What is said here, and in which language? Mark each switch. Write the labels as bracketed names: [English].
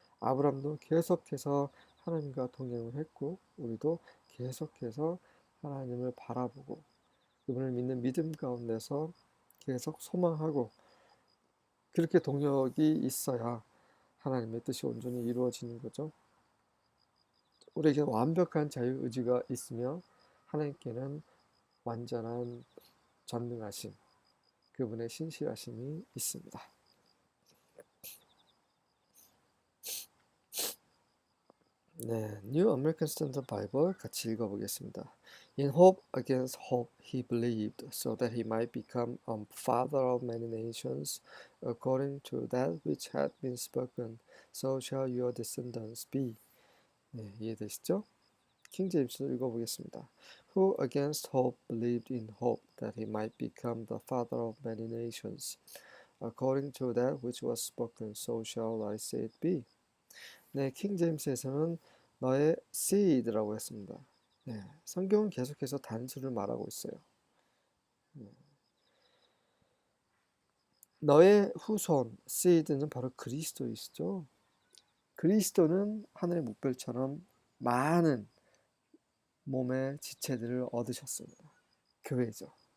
[Korean] 아브라함도 계속해서 하나님과 동행을 했고 우리도 계속해서 하나님을 바라보고 그분을 믿는 믿음 가운데서 계속 소망하고 그렇게 동력이 있어야 하나님의 뜻이 온전히 이루어지는 거죠. 우리에게 완벽한 자유의지가 있으며 하나님께는 완전한 전능하심, 그분의 신실하심이 있습니다. 네, New American Standard Bible 같이 읽어보겠습니다. [English] In hope against hope he believed, so that he might become a father of many nations, according to that which had been spoken, so shall your descendants be. [Korean] 네, 이해되시죠? 킹제임스 읽어보겠습니다. [English] Who against hope believed in hope that he might become the father of many nations, according to that which was spoken, so shall I say it be. [Korean] 네, 킹제임스에서는 너의 seed라고 했습니다. 네, 성경은 계속해서 단수를 말하고 있어요. 너의 후손, seed는 바로 그리스도이시죠. 그리스도는 하늘의 묵별처럼 많은 몸의 지체들을 얻으셨습니다. 교회죠.